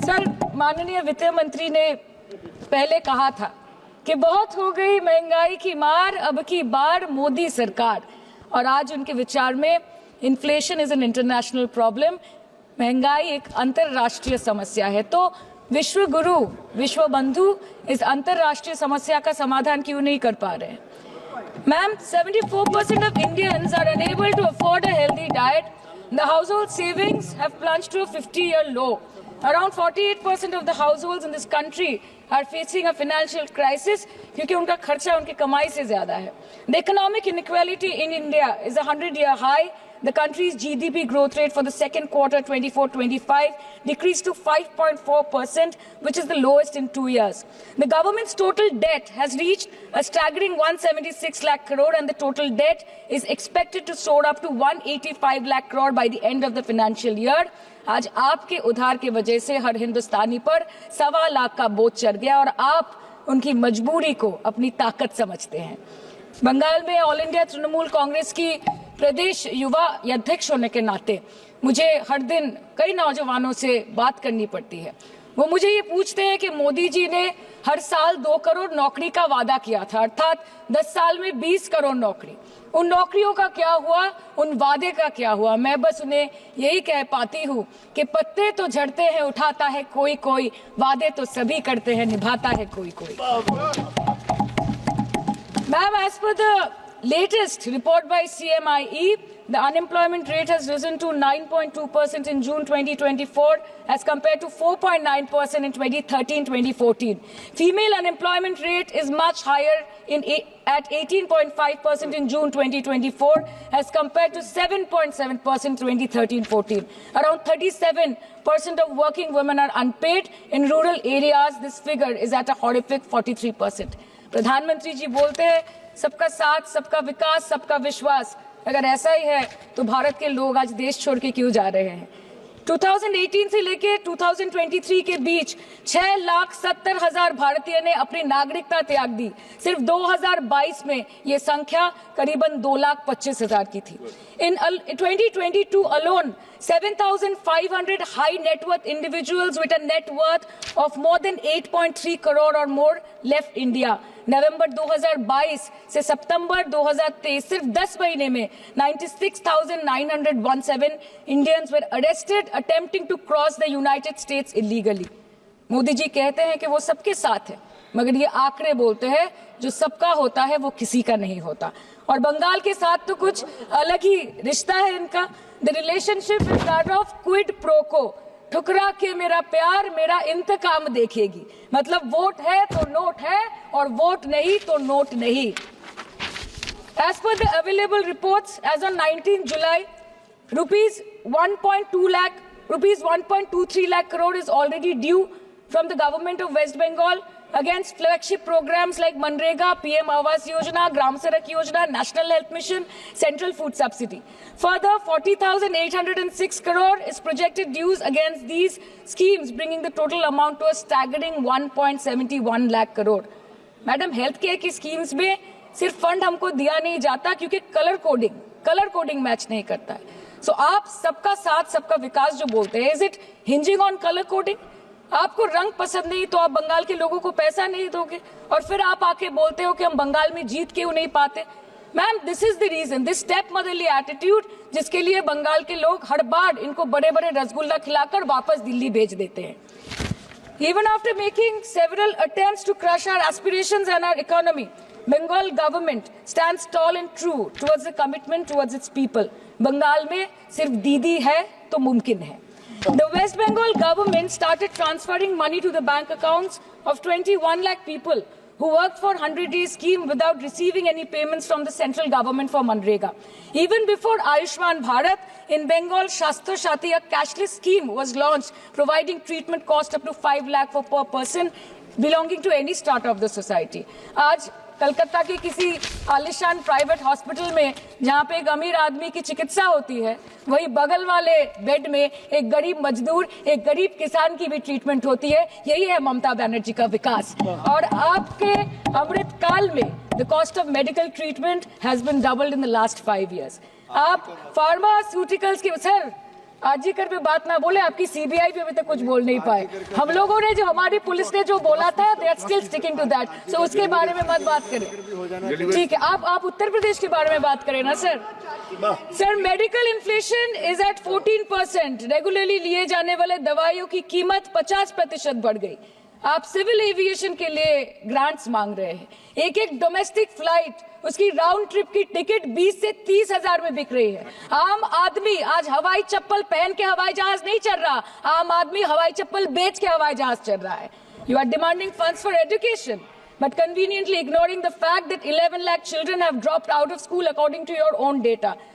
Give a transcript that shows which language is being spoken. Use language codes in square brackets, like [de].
[hi] Sir, माननीय वित्त मंत्री ने पहले कहा था कि बहुत हो गई महंगाई की मार, अब की बार मोदी सरकार। और आज उनके विचार में [en] inflation is an international problem, [hi] महंगाई एक अंतरराष्ट्रीय समस्या है। तो विश्व गुरु, विश्व बंधु इस अंतरराष्ट्रीय समस्या का समाधान क्यों नहीं कर पा रहे हैं? [en] Ma'am, 74% of Indians are unable to afford a healthy diet. The household savings have plunged to a 50-year low. Around 48% of the households in this country are facing a financial crisis [hi] क्योंकि उनका खर्चा उनकी कमाई से ज्यादा है. [en] The economic inequality in India is a 100-year high. The country's GDP growth rate for the second quarter 24-25 decreased to 5.4%, which is the lowest in 2 years. The government's total debt has reached a staggering 176 lakh crore and the total debt is expected to soar up to 185 lakh crore by the end of the financial year. [hi] आज आपके उधार की वजह से हर हिंदुस्तानी पर 1.25 लाख का बोझ चढ़ गया और आप उनकी मजबूरी को अपनी ताकत समझते हैं। बंगाल में ऑल इंडिया तृणमूल कांग्रेस की प्रदेश युवा अध्यक्ष होने के नाते मुझे हर दिन कई नौजवानों से बात करनी पड़ती है। वो मुझे ये पूछते हैं कि मोदी जी ने हर साल 2 करोड़ नौकरी का वादा किया था, अर्थात 10 साल में 20 करोड़ नौकरी। उन नौकरियों का क्या हुआ, उन वादे का क्या हुआ? मैं बस उन्हें यही कह पाती हूँ कि पत्ते तो झड़ते हैं, उठाता है कोई कोई, वादे तो सभी करते हैं, निभाता है कोई कोई। [en] Ma'am, as per the latest report by CMIE, the unemployment rate has risen to 9.2% in June 2024 as compared to 4.9% in 2013-2014. Female unemployment rate is much higher at 18.5% in June 2024 as compared to 7.7% in 2013-14. Around 37% of working women are unpaid. In rural areas, this figure is at a horrific 43%. [hi] प्रधानमंत्री जी बोलते हैं सबका साथ, सबका विकास, सबका विश्वास। अगर ऐसा ही है तो भारत के लोग आज देश छोड़ के क्यों जा रहे हैं? 2018 से लेके 2023 के बीच 6,70,000 भारतीय ने अपनी नागरिकता त्याग दी। सिर्फ 2022 में ये संख्या करीबन 2,25,000 की थी। [en] In 2022 alone, 7,500 high net worth individuals with a net worth of more than 8.3 crore or more left India. [hi] नवंबर 2022 से सितंबर 2023 सिर्फ 10 महीने में [en] 96,917 Indians were arrested attempting to cross the United States illegally. [hi] Modi ji कहते हैं कि वो सबके साथ है, मगर ये आंकड़े बोलते हैं जो सबका होता है वो किसी का नहीं होता। और बंगाल के साथ तो कुछ अलग ही रिश्ता है इनका। [en] The relationship is that of quid pro quo. [hi] ठुकरा के मेरा प्यार मेरा इंतकाम देखेगी। मतलब वोट है तो नोट है और वोट नहीं तो नोट नहीं। [en] As per the available reports, as on 19 July, rupees 1.23 lakh crore is already due from the government of West Bengal against flagship programs like Manrega, PM Awas Yojana, Gram Sadak Yojana, National Health Mission, Central Food Subsidy. Further, 40,806 crore is projected dues against these schemes, bringing the total amount to a staggering 1.71 lakh crore. [hi] Madam, health care की schemes में सिर्फ fund हमको दिया नहीं जाता क्योंकि colour coding match नहीं करता है। सो आप सबका साथ सबका विकास जो बोलते हैं, [en] Is it hinging on colour coding? [hi] आपको रंग पसंद नहीं तो आप बंगाल के लोगों को पैसा नहीं दोगे और फिर आप आके बोलते हो कि हम बंगाल में जीत क्यों नहीं पाते। Ma'am, [en] this is the reason, this step motherly attitude, [hi] जिसके लिए बंगाल के लोग हर बार इनको बड़े बड़े रसगुल्ला खिलाकर वापस दिल्ली भेज देते हैं। [en] Even after making several attempts to crush our aspirations and our economy, Bengal government stands tall and true towards the commitment towards its people. [hi] Bengal में सिर्फ दीदी है तो मुमकिन है। [en] The West Bengal government started transferring money to the bank accounts of 21 lakh people who worked for 100-day scheme without receiving any payments from the central government for Manrega. Even before Ayushman Bharat, in Bengal, Shastra Shati, a cashless scheme was launched, providing treatment cost up to 5 lakh for per person belonging to any strata of the society. [hi] आज कलकत्ता के किसी आलिशान private hospital में जहां पे एक अमीर आदमी की चिकित्सा होती है, वही बगल वाले बेड में एक गरीब मजदूर, एक गरीब किसान की भी ट्रीटमेंट होती है। यही है ममता बनर्जी का विकास। और आपके अमृत काल में [en] The cost of medical treatment has been doubled in the last 5 years। [hi] आप फार्मास्यूटिकल्स के सर आरजीकर पे बात ना बोले, आपकी सीबीआई पे अभी तक कुछ बोल नहीं पाए। हम लोगों ने जो, हमारी पुलिस ने जो बोला था, [en] They are still sticking to that. [hi] सो उसके बारे में मत बात करें, ठीक है? आप उत्तर प्रदेश के बारे में बात करें ना sir. Sir, [en] Medical inflation is at 14%। [hi] Regularly लिए जाने वाले दवाइयों की कीमत 50% बढ़ गई। आप सिविल एविएशन के लिए ग्रांट्स मांग रहे हैं। एक डोमेस्टिक फ्लाइट, उसकी राउंड ट्रिप की टिकट 20 से 30 हजार में बिक रही है। आम आदमी आज हवाई चप्पल पहन के हवाई जहाज नहीं चल रहा, आम आदमी हवाई चप्पल बेच के हवाई जहाज चल रहा है। [en] You are demanding funds for education but conveniently ignoring the fact that 11 lakh children have dropped out of school according to your own data.